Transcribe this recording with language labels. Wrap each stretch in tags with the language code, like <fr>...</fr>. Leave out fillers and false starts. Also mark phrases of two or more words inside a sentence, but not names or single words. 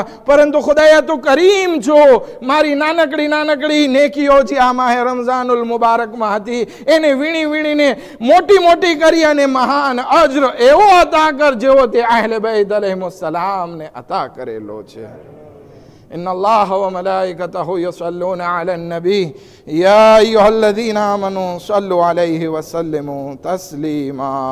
<gu>પરંતુ ખુદાયા તું કરીમ છો, મારી નાનકડી નેકીઓ જે આ માહે રમઝાનુલ મુબારકમાં હતી એને વીણી વીણીને મોટી કરી અને મહાન અજ્ર એવો અતા કર જેવો તે અહલે બૈત અલૈહિસ્સલામ ને અતા કરેલો છે.</gu> <ar>إن الله وملائكته يصلون على النبي يا أيها الذين آمنوا صلوا عليه وسلموا تسليما.</ar>